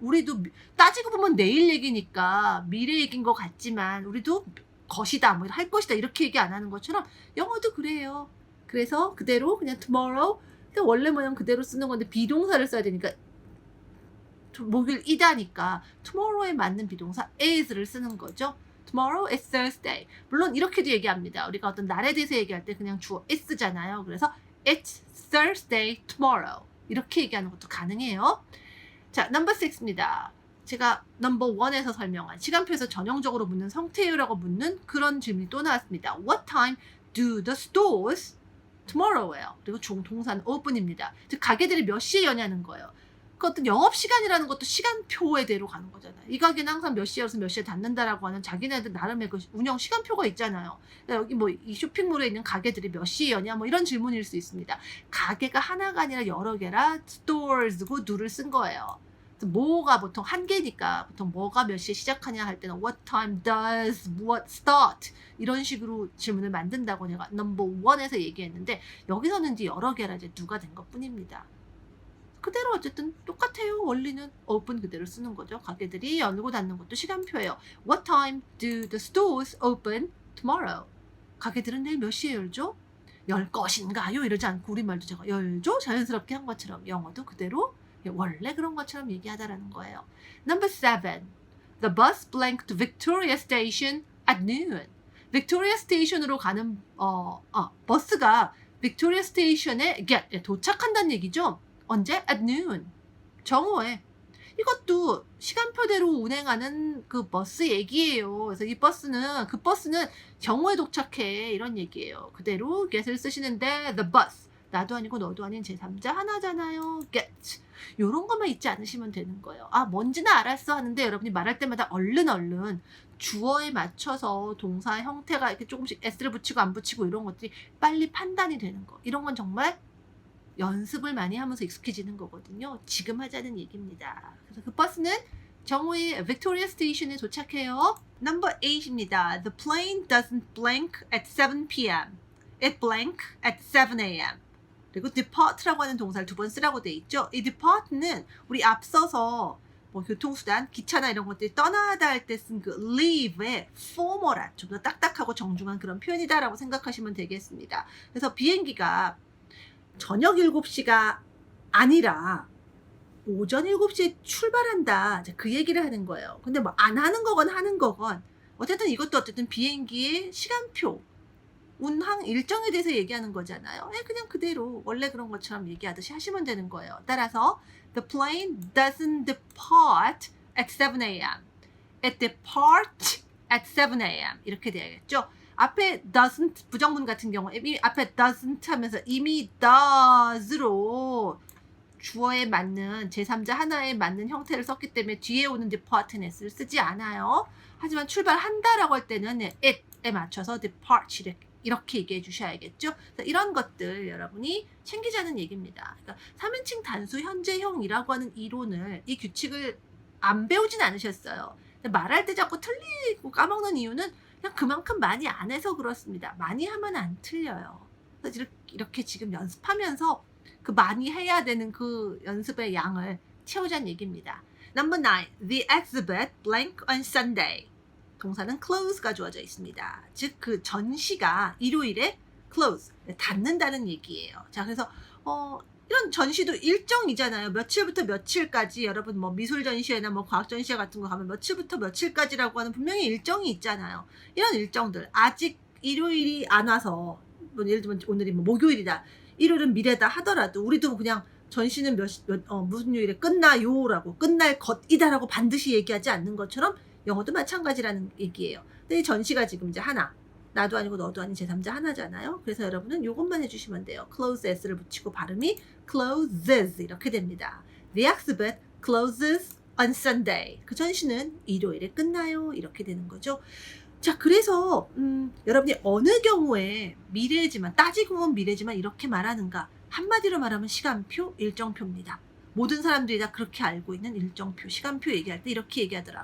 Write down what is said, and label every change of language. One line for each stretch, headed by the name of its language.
Korean: 우리도 따지고 보면 내일 얘기니까 미래 얘기인 것 같지만 우리도 것이다 뭐 할 것이다 이렇게 얘기 안 하는 것처럼 영어도 그래요. 그래서 그대로 그냥 tomorrow 근데 원래 모양 그대로 쓰는 건데 비동사를 써야 되니까 목요일 이다니까 tomorrow에 맞는 비동사 is를 쓰는 거죠.
English: Tomorrow is Thursday.
Korean: 물론 이렇게도 얘기합니다. 우리가 어떤 날에 대해서 얘기할 때 그냥 주어 is잖아요. 그래서
English: it's Thursday tomorrow.
Korean: 이렇게 얘기하는 것도 가능해요. 자, number 6입니다. 제가 number 1에서 설명한 시간표에서 전형적으로 묻는 성태유라고 묻는 그런 질문이 또 나왔습니다.
English: What time do the stores tomorrow예요.
Korean: 그리고 동사는 open입니다. 즉 가게들이 몇 시에 여냐는 거예요. 그 어떤 영업시간이라는 것도 시간표에 대로 가는 거잖아요. 이 가게는 항상 몇 시에 열어서 몇 시에 닫는다라고 하는 자기네들 나름의 그 운영 시간표가 있잖아요. 그러니까 여기 뭐 이 쇼핑몰에 있는 가게들이 몇 시에 여냐 뭐 이런 질문일 수 있습니다. 가게가 하나가 아니라 여러 개라 stores고 do를 쓴 거예요. 뭐가 보통 한 개니까 보통 뭐가 몇 시에 시작하냐 할 때는
English: what time does what start
Korean: 이런 식으로 질문을 만든다고 내가 number 1에서 얘기했는데 여기서는 이제 여러 개라 이제 do가 된 것 뿐입니다. 그대로 어쨌든 똑같아요. 원리는 open 그대로 쓰는 거죠. 가게들이 열고 닫는 것도 시간표예요.
English: What time do the stores open tomorrow?
Korean: 가게들은 내일 몇 시에 열죠? 열 것인가요? 이러지 않고 우리말도 제가 열죠? 자연스럽게 한 것처럼 영어도 그대로 원래 그런 것처럼 얘기하다라는 거예요.
English: Number 7. The bus blanked Victoria Station at noon.
Korean: 빅토리아 스테이션으로 가는 버스가 빅토리아 스테이션에 도착한다는 얘기죠. 언제?
English: At noon.
Korean: 정오에. 이것도 시간표대로 운행하는 그 버스 얘기예요. 그래서 이 버스는 그 버스는 정오에 도착해 이런 얘기예요. 그대로 get을 쓰시는데
English: the bus
Korean: 나도 아니고 너도 아닌 제3자 하나잖아요. get 요런 것만 잊지 않으시면 되는 거예요. 아 뭔지는 알았어 하는데 여러분이 말할 때마다 얼른 주어에 맞춰서 동사 형태가 이렇게 조금씩 s를 붙이고 안 붙이고 이런 것들이 빨리 판단이 되는 거. 이런 건 정말 연습을 많이 하면서 익숙해지는 거거든요. 지금 하자는 얘기입니다. 그래서 그 버스는 정오에 빅토리아 스테이션에 도착해요. Number 8입니다.
English: The plane doesn't blank at 7 p.m. It blank at 7 a.m.
Korean: 그리고 depart라고 하는 동사를 두 번 쓰라고 돼 있죠. 이 depart는 우리 앞서서 뭐 교통수단, 기차나 이런 것들이 떠나다 할 때 쓴 그 leave의 formal한, 좀 더 딱딱하고 정중한 그런 표현이다라고 생각하시면 되겠습니다. 그래서 비행기가 저녁 7시가 아니라 오전 7시에 출발한다. 그 얘기를 하는 거예요. 근데 뭐 안 하는 거건 하는 거건 어쨌든 이것도 어쨌든 비행기의 시간표, 운항 일정에 대해서 얘기하는 거잖아요. 그냥 그대로 원래 그런 것처럼 얘기하듯이 하시면 되는 거예요.
English: 따라서 the plane doesn't depart at 7 a.m. It departs at 7 a.m.
Korean: 이렇게 돼야겠죠. 앞에 doesn't 부정문 같은 경우 앞에 doesn't 하면서 이미 does로 주어에 맞는 제3자 하나에 맞는 형태를 썼기 때문에 뒤에 오는 depart는 s를 쓰지 않아요. 하지만 출발한다라고 할 때는 it에 맞춰서 depart 이렇게 얘기해 주셔야겠죠. 이런 것들 여러분이 챙기자는 얘기입니다. 그러니까 3인칭 단수 현재형이라고 하는 이론을 이 규칙을 안 배우진 않으셨어요. 말할 때 자꾸 틀리고 까먹는 이유는 그냥 그만큼 많이 안 해서 그렇습니다. 많이 하면 안 틀려요. 그래서 이렇게 지금 연습하면서 그 많이 해야 되는 그 연습의 양을 채우자는 얘기입니다.
English: Number 9. The exhibit blank on Sunday.
Korean: 동사는 close가 주어져 있습니다. 즉 그 전시가 일요일에 close, 닫는다는 얘기예요. 자, 그래서 이런 전시도 일정이잖아요. 며칠부터 며칠까지 여러분 뭐 미술 전시회나 뭐 과학 전시회 같은 거 가면 며칠부터 며칠까지라고 하는 분명히 일정이 있잖아요. 이런 일정들 아직 일요일이 안 와서 뭐 예를 들면 오늘이 뭐 목요일이다. 일요일은 미래다 하더라도 우리도 그냥 전시는 무슨 요일에 끝나요라고 끝날 것이다라고 반드시 얘기하지 않는 것처럼 영어도 마찬가지라는 얘기예요. 근데 이 전시가 지금 이제 하나. 나도 아니고 너도 아닌 제3자 하나잖아요. 그래서 여러분은 이것만 해주시면 돼요. close s를 붙이고 발음이 closes 이렇게 됩니다.
English: The exhibit closes on Sunday.
Korean: 그 전시는 일요일에 끝나요. 이렇게 되는 거죠. 자, 그래서 여러분이 어느 경우에 미래지만 따지고 보면 미래지만 이렇게 말하는가. 한마디로 말하면 시간표, 일정표입니다. 모든 사람들이 다 그렇게 알고 있는 일정표, 시간표 얘기할 때 이렇게 얘기하더라.